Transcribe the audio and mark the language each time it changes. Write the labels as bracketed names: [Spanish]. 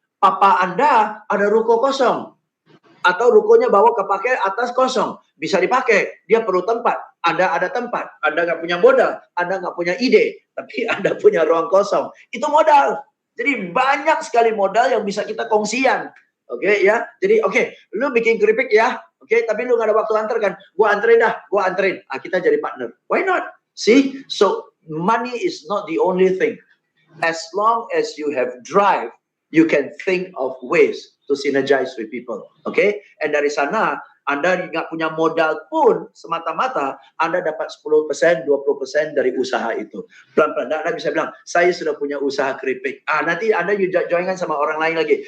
[Indonesian] Papa Anda ada ruko kosong. Atau rukonya bawa kepake atas kosong. Bisa dipakai. Dia perlu tempat. Anda ada tempat. Anda nggak punya modal. Anda nggak punya ide. Tapi Anda punya ruang kosong. Itu modal. Jadi banyak sekali modal yang bisa kita kongsian. Oke, ya. Jadi lu bikin keripik ya. Oke, tapi lu nggak ada waktu antar kan. Gua anterin. Kita jadi partner. [English] Why not? See? So, money is not the only thing. As long as you have drive, you can think of ways to synergize with people. Okay? [Indonesian] And dari sana, Anda nggak punya modal pun semata-mata, Anda dapat 10%, 20% dari usaha itu. Pelan-pelan. Anda bisa bilang, saya sudah punya usaha keripik. Nanti Anda joinkan sama orang lain lagi.